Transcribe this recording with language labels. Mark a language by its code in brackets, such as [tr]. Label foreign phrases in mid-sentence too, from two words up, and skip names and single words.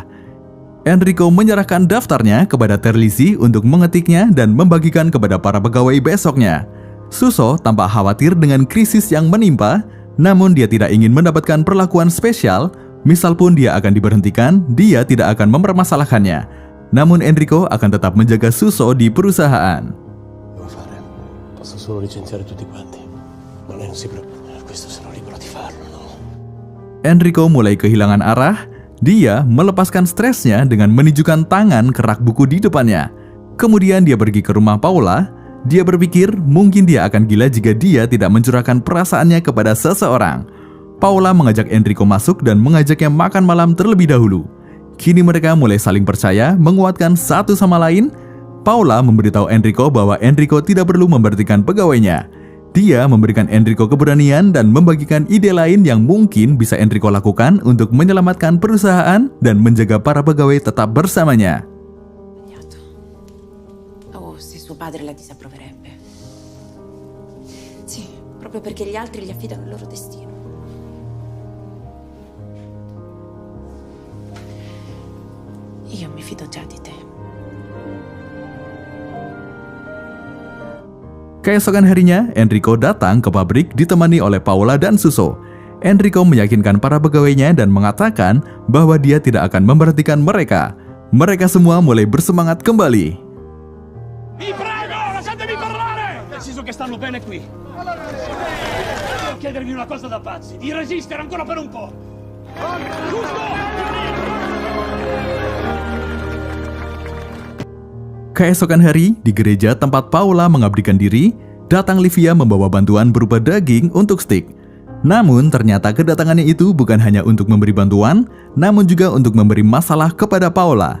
[id] Enrico menyerahkan daftarnya kepada Terlizzi untuk mengetiknya dan membagikan kepada para pegawai besoknya. Suso tampak khawatir dengan krisis yang menimpa, namun dia tidak ingin mendapatkan perlakuan spesial. Misal pun dia akan diberhentikan, dia tidak akan mempermasalahkannya. Namun Enrico akan tetap menjaga Suso di perusahaan. [it] Devo fare? Posso solo licenziare tutti quanti. Ma lei non si preoccupi, questo sono libero di farlo, no? [id] Enrico mulai kehilangan arah. Dia melepaskan stresnya dengan menunjukkan tangan ke rak buku di depannya. Kemudian dia pergi ke rumah Paula. Dia berpikir mungkin dia akan gila jika dia tidak mencurahkan perasaannya kepada seseorang. Paula mengajak Enrico masuk dan mengajaknya makan malam terlebih dahulu. Kini mereka mulai saling percaya, menguatkan satu sama lain. Paula memberitahu Enrico bahwa Enrico tidak perlu memberhentikan pegawainya. Dia memberikan Enrico keberanian dan membagikan ide lain yang mungkin bisa Enrico lakukan untuk menyelamatkan perusahaan dan menjaga para pegawai tetap bersamanya. [it] Oh, se suo padre la disapproverebbe. Sì, proprio perché gli altri gli affidano il loro destino. Io mi fido già di te. [id] Keesokan harinya, Enrico datang ke pabrik ditemani oleh Paula dan Suso. Enrico meyakinkan para pegawainya dan mengatakan bahwa dia tidak akan memberhentikan mereka. Mereka semua mulai bersemangat kembali. [it] Vi prego, lasciatemi parlare! Deciso che stanno bene qui. Devo chiedervi una cosa da pazzi, di resistere ancora per un po'. Giusto! [id] Keesokan hari, di gereja tempat Paula mengabdikan diri, datang Livia membawa bantuan berupa daging untuk steak. Namun, ternyata kedatangannya itu bukan hanya untuk memberi bantuan, namun juga untuk memberi masalah kepada Paula.